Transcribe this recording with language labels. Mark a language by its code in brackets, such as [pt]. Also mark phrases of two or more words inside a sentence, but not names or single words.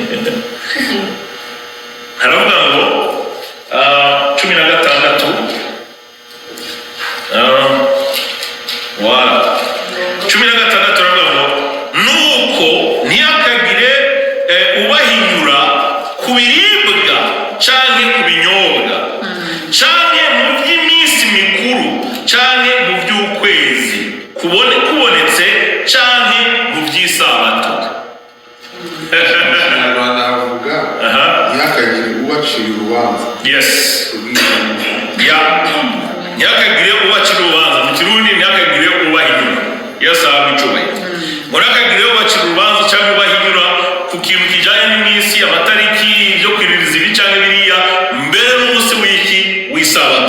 [rn] Haravuga ngo 16 aravuga ngo nuko ntihakagire ubahinyura ku biribwa canke ku binyobwa canke mu by'iminsi mikuru canke mu by'ukwezi kubonetse canke mu by'isabato. [rw] Ntihakagire ubacira urubanza. Yes. Ntihakagire ubacira urubanza, mu Kirundi ntihakagire ubahinyura. Yesu abicubaye. Murakagire ubacira urubanza cyangwa ubahinyura ku kintu kijyanye n'iminsi, amatariki, ibyo kwiririza ibi cyangwa biriya mbere n'umunsi w'iki w'isabato.